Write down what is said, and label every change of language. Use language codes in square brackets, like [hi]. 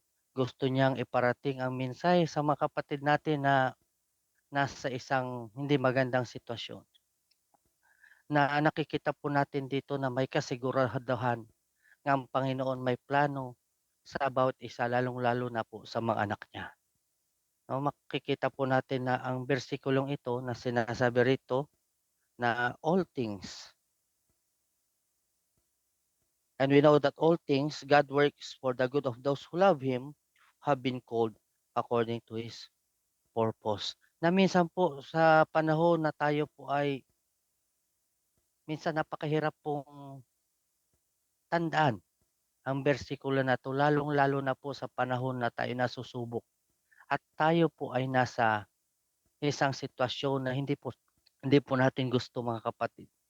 [tl] Gusto niyang iparating ang mensahe sa mga kapatid natin na nasa isang hindi magandang sitwasyon. Na nakikita po natin dito na may kasiguraduhan nga ang Panginoon may plano sa bawat isa lalong-lalo na po sa mga anak niya. No, makikita po natin na ang bersikulong ito na sinasabi rito na [en] all things, and we know that all things God works for the good of those who love Him, have been called according to His purpose. [tl] Na minsan po sa panahon na tayo po ay minsan napakahirap pong tandaan ang bersikulo na 'to, lalong-lalo na po sa panahon na tayo nasusubok at tayo po ay nasa isang sitwasyon na hindi po natin gusto mga kapatid.